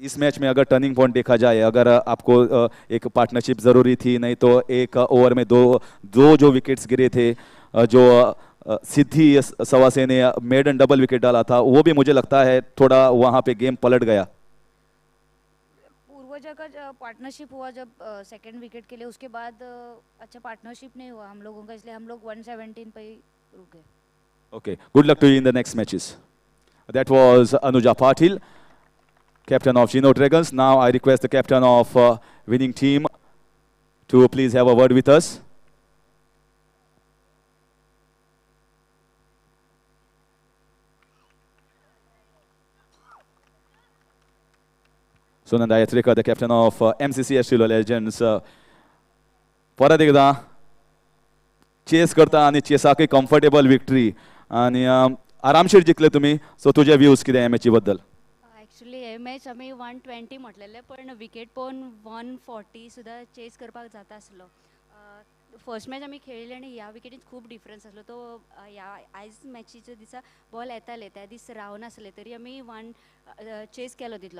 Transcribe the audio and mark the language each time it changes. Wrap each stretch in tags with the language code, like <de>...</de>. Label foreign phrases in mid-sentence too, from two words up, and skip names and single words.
<hi>इस मैच में अगर</hi> <en>turning point</en> <hi>देखा जाए, अगर आपको एक पार्टनरशिप ज़रूरी थी, नहीं तो एक ओवर में दो जो विकेट्स गिरे थे, जो सिद्धि सवासे ने</hi> <en>maiden double wicket</en> <hi>डाला था, वो भी मुझे लगता है थोड़ा वहाँ पे गेम पलट गया. पूर्वजा का पार्टनरशिप हुआ जब</hi> <en>second wicket</en> <hi>के लिए, उसके बाद अच्छा पार्टनरशिप नहीं हुआ हम लोगों का, इसलिए हम लोग 117 पे ही रुक गए.</hi> <en>Okay, good luck to you in the next matches. That was Anuja Patil, captain of Geno Dragons. Now I request the captain of winning team to please have a word with us. Sunanda Yatrika, the captain of MCC Estilo Legends.</en> <kok>परत एकदा चेस करता आणि चेसाक</kok> <en>comfortable victory</en> <kok>आणि आरामशीर जिंकले तुम्ही. सो तुझे व्ह्यूज कितें ह्या मॅची बद्दल? एक्चुअली हे मॅच आमी 120 म्हटलेले, पण विकेट पळोवन 140 सुद्दां चेस करपाक जाता आसलो.</kok> <en>first match</en> <kok>आमी खेळिल्ली आनी ह्या विकेटीन खूब डिफरन्स आसलो. तो ह्या आयज मॅचीच्या दिसा बॉल येताले त्या दीस रावनासले, तरी आमी चेस केलो तितलो.</kok>